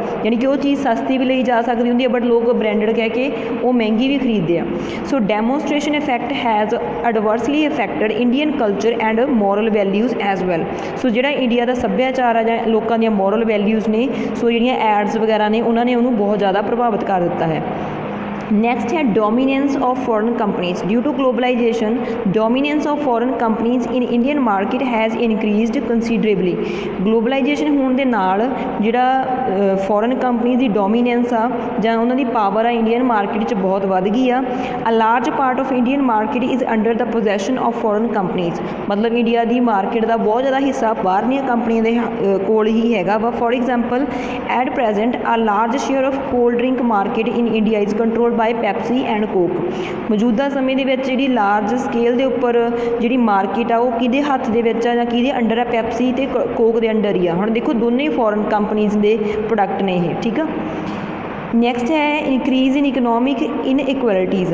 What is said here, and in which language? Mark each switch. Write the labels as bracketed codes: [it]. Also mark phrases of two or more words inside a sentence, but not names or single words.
[pa] ਯਾਨੀ ਕਿ ਉਹ ਚੀਜ਼ ਸਸਤੀ ਵੀ ਲਈ ਜਾ ਸਕਦੀ ਹੁੰਦੀ ਹੈ ਬਟ ਲੋਕ ਬ੍ਰਾਂਡਡ ਕਹਿ ਕੇ ਉਹ ਮਹਿੰਗੀ ਵੀ ਖਰੀਦਦੇ ਆ। [en] So demonstration effect has adversely affected Indian culture and moral values as well. [pa] ਸੋ ਜਿਹੜਾ ਇੰਡੀਆ ਦਾ ਸੱਭਿਆਚਾਰ ਆ ਜਾਂ ਲੋਕਾਂ ਦੀਆਂ [en] moral values [pa] ਨੇ, ਸੋ ਜਿਹੜੀਆਂ ਐਡਸ ਵਗੈਰਾ ਨੇ ਉਹਨਾਂ ਨੇ ਉਹਨੂੰ ਬਹੁਤ ਜ਼ਿਆਦਾ ਪ੍ਰਭਾਵਿਤ ਕਰ ਦਿੱਤਾ ਹੈ। [en] Next है dominance of foreign companies। Due to globalization, dominance of foreign companies in Indian market has increased considerably। [pa] Globalization ਹੋਣ ਦੇ ਨਾਲ ਜਿਹੜਾ [en] foreign companies [pa] ਦੀ dominance ਆ ਜਾਂ ਉਹਨਾਂ ਦੀ ਪਾਵਰ ਆ [en] Indian market [pa] 'ਚ ਬਹੁਤ ਵੱਧ ਗਈ ਆ। [en] A large part of Indian market is under the possession of foreign companies। [pa] ਮਤਲਬ ਇੰਡੀਆ ਦੀ ਮਾਰਕੀਟ ਦਾ ਬਹੁਤ ਜ਼ਿਆਦਾ ਹਿੱਸਾ ਬਾਹਰਲੀਆਂ ਕੰਪਨੀਆਂ ਦੇ ਕੋਲ ਹੀ ਹੈਗਾ ਵਾ। [en] For example, at present a large share of cold drink market in India is controlled by Pepsi and Coke. [pa] ਮੌਜੂਦਾ ਸਮੇਂ ਦੇ ਵਿੱਚ ਜਿਹੜੀ [en] large scale [pa] ਦੇ ਉੱਪਰ ਜਿਹੜੀ ਮਾਰਕੀਟ ਆ ਉਹ ਕਿਹਦੇ ਹੱਥ ਦੇ ਵਿੱਚ ਆ ਜਾਂ ਕਿਹਦੇ ਅੰਡਰ ਆ? ਪੈਪਸੀ ਅਤੇ ਕੋਕ ਦੇ ਅੰਡਰ ਹੀ ਆ। ਹੁਣ ਦੇਖੋ ਦੋਨੇ [en] foreign companies [pa] ਦੇ ਪ੍ਰੋਡਕਟ ਨੇ ਇਹ, ਠੀਕ ਆ। [en] Next ਹੈ increase in economic inequalities।